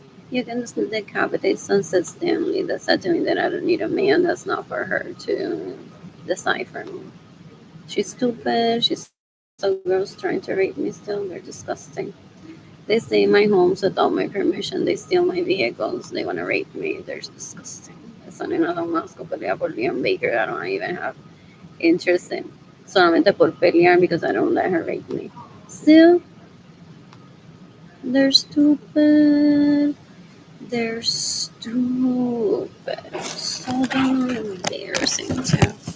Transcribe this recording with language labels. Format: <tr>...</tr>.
<en>You can just decapitate Sunset Stanley that said to me that I don't need a man. That's not for her to decipher me. She's stupid. She's so gross trying to rape me still. They're disgusting. They stay in my homes without my permission. They steal my vehicles. They want to rape me. They're disgusting.</en> <es>Esa nena da un asco pelea por Liam Baker.</es> <en>I don't even have interest in.</en> <es>Solamente por pelear</es> <en>because I don't let her rape me. Still, they're stupid. They're stupid. So damn embarrassing too.</en>